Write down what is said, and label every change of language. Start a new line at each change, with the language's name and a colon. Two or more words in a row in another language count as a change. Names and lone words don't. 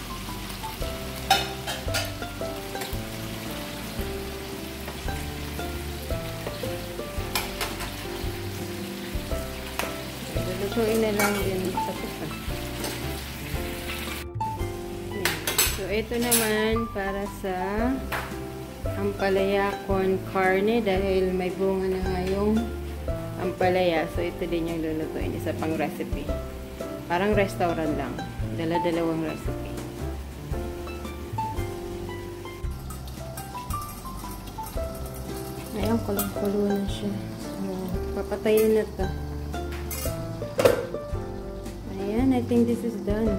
Filipino: Lulutuin na lang din sa kusa. So, ito naman para sa ampalaya con carne dahil may bunga na nga yung ampalaya. So, ito din yung lulutuin. Isa pang recipe. Parang restaurant lang. Dala-dalawang recipe. Ayan, kulong-kulo na siya. So, papatayin na to. Ayan,
English: I think this is done.